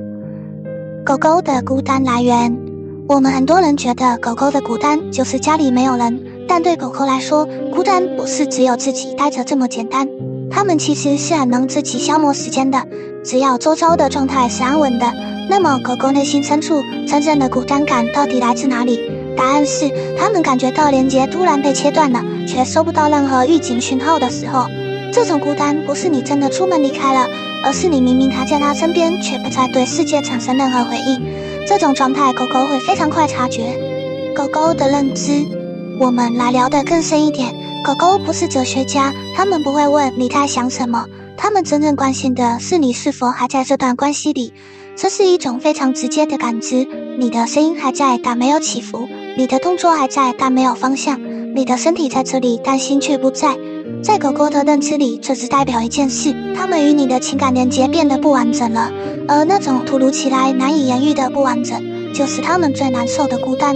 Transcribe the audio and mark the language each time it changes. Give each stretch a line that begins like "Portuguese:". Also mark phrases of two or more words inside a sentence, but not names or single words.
Chinese: 狗狗的孤單來源，我們很多人覺得狗狗的孤單就是家裡沒有人，但對狗狗來說，孤單不是只有自己待着這麼簡單，它們其實是很能自己消磨時間的。只要周遭的狀態是安穩的，那麼狗狗內心深處真正的孤單感到底來自哪裡？答案是，它們感覺到連接突然被切斷了，卻收不到任何預警訊號的時候。這種孤單不是你真的出門離開了，而是你明明還在他身邊，卻不再對世界產生任何回應。這種狀態，狗狗會非常快察覺。狗狗的認知，我們來聊得更深一點。狗狗不是哲學家，他們不會問你在想什麼，他們真正關心的是你是否還在這段關係裡。這是一種非常直接的感知，你的聲音還在，但沒有起伏；你的動作還在，但沒有方向；你的身體在這裡，但心卻不在。在狗狗的認知裡，這只代表一件事，它們與你的情感連接變得不完整了，而那種突如其來難以言喻的不完整，就是它們最難受的孤單。